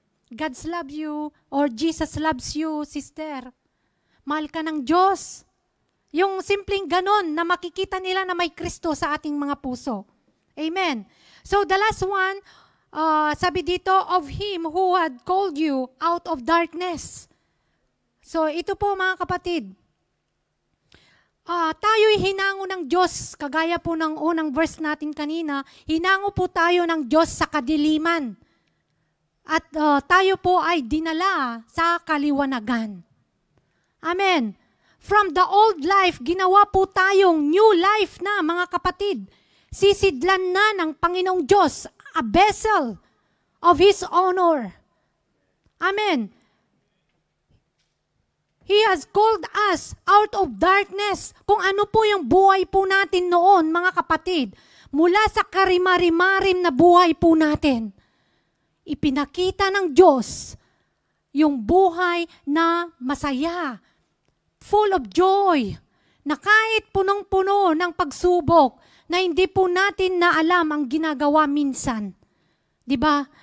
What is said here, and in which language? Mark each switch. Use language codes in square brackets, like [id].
[en] God's love you or Jesus loves you, sister. [tl] Mahal ka ng Diyos. Yung simpleng ganon na makikita nila na may Kristo sa ating mga puso. Amen. [en] So the last one, [tl] sabi dito, [en] of Him who had called you out of darkness. [tl] So ito po mga kapatid, tayo'y hinango ng Diyos, kagaya po ng unang verse natin kanina, hinango po tayo ng Diyos sa kadiliman. At tayo po ay dinala sa kaliwanagan. Amen. [en] From the old life, [tl] ginawa po tayong new life na, mga kapatid. Sisidlan na ng Panginoong Diyos, [en] a vessel of His honor. [tl] Amen. [en] He has called us out of darkness. [tl] Kung ano po yung buhay po natin noon, mga kapatid, mula sa karimarimarim na buhay po natin, ipinakita ng Diyos yung buhay na masaya, [en] full of joy, [tl] na kahit punong-puno ng pagsubok, na hindi po natin na alam ang ginagawa minsan. 'Di ba?